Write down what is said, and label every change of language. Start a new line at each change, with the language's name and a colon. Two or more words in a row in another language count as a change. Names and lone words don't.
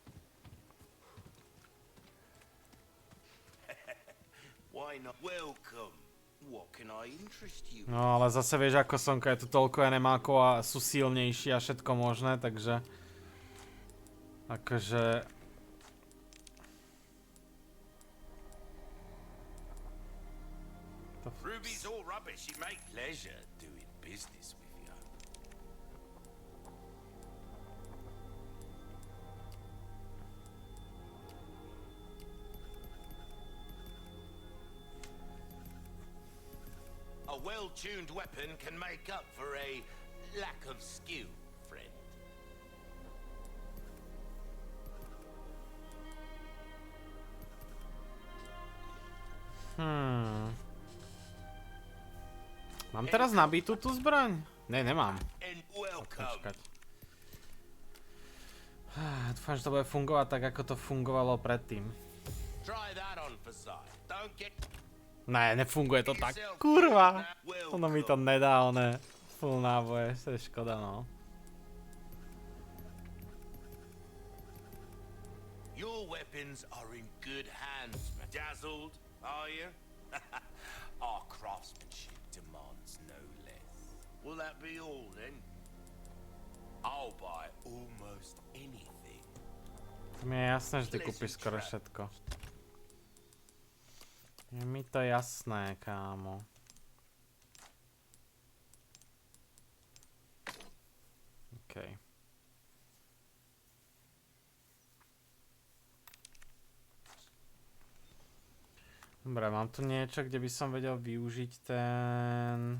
Slovak: No ale zase vieš ako Sonka, je tu toľko enemákov a sú silnejší a všetko možné, takže... Akože...
English: Ruby's all rubbish. She make pleasure doing business with you. A well-tuned weapon can make up for a lack of skill, friend.
Slovak: Mám teraz nabitú tú zbraň? Ne, nemám. Počkať. Dúfam, že to bude fungovať tak, ako to fungovalo predtým. Ne, nefunguje to tak. Kurva! Ono mi to nedá, one full náboje, to je škoda, no.
English: Your weapons are in good hands, man. Dazzled, are you? Our craftsmanship demands no less. Will that be all then? I'll buy almost anything.
Slovak: Mi je jasné, že ty kúpiš skoro všetko. Je mi to jasné, kámo. Okej. Dobre, mám tu niečo, kde by som vedel využiť ten...